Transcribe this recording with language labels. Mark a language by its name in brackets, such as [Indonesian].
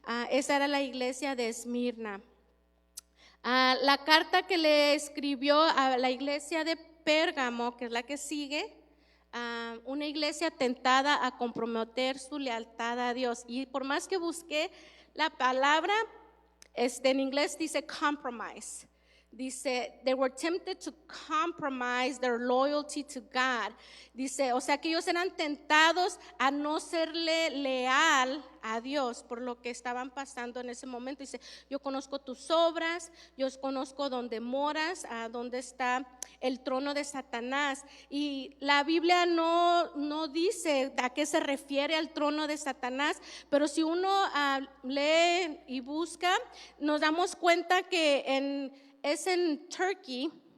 [Spanish] Esa era la iglesia de Esmirna. La carta que le escribió a la iglesia de Pérgamo, que es la que sigue, una iglesia tentada a comprometer su lealtad a Dios. Y por más que busqué la palabra, en inglés dice compromise. [English] Dice, they were tempted to compromise their loyalty to God. [Spanish] Dice, o sea que ellos eran tentados a no serle leal a Dios por lo que estaban pasando en ese momento. Dice, yo conozco tus obras, yo conozco dónde moras, dónde está el trono de Satanás. Y la Biblia no dice a qué se refiere al trono de Satanás, pero si uno lee y busca, nos damos cuenta que es en Turkey,